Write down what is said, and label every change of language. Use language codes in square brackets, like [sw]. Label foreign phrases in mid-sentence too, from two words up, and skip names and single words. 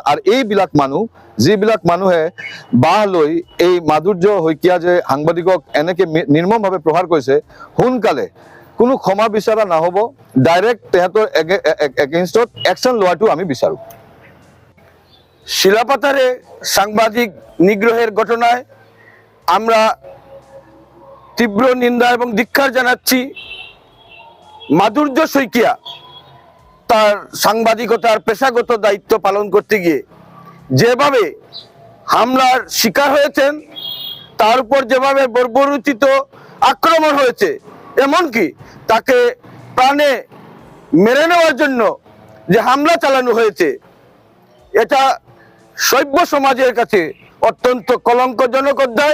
[as] আৰু এইবিলাক মানুহ, যিবিলাক মানুহে বাহ লৈ এই মাধুৰ্য শইকীয়া যে সাংবাদিকক এনেকৈ নিৰ্মমভাৱে প্ৰহাৰ কৰিছে, সোনকালে কোনো ক্ষমা বিচৰা নহ'ব। ডাইৰেক্ট তেহেঁতৰ এগেইনষ্টত একশ্যন লোৱাটো আমি বিচাৰোঁ। [bn] শিলাপাথারে সাংবাদিক নিগ্রহের ঘটনায় আমরা তীব্র নিন্দা এবং ধিক্কার জানাচ্ছি। মাধুর্য শইকিয়া তার সাংবাদিকতার পেশাগত দায়িত্ব পালন করতে গিয়ে যেভাবে হামলার শিকার হয়েছেন, তার উপর যেভাবে বর্বরোচিত আক্রমণ হয়েছে, এমনকি তাকে প্রাণে মেরে নেওয়ার জন্য যে হামলা চালানো হয়েছে, এটা সভ্য সমাজের কাছে অত্যন্ত কলঙ্কজনক অধ্যায়।